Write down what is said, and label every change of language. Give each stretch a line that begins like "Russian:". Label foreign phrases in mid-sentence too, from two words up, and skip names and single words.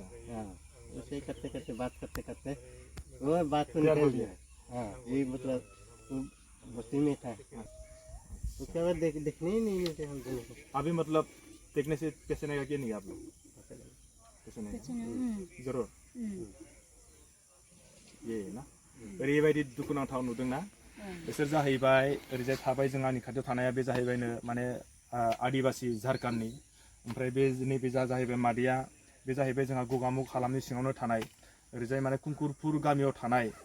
Hindi: उसे करते बात करते वो बात तो निकल गया ये मतलब बस्ती में था उसके बाद देखने ही नहीं मिलते हम दोनों को अभी मतलब देखने से कैसे नहीं क्या नहीं आप लोग कैसे नहीं जरूर ये ना
Bodo: ओरैबायदि दुखुनांथाव नुदोंना बिसोर जाहैबाय ओरैजाय थाबाय जों आंनि खाथियाव थानाया बे जाहैबायनो माने आदिबासी झारखंडनि ओमफ्राय बे नैबे जाहैबाय मादैया बे जाहैबाय जोंहा गगामुग हालामनि सिङावनो थानाय ओरैजाय माने कुंकुरपुर गामियाव थानाय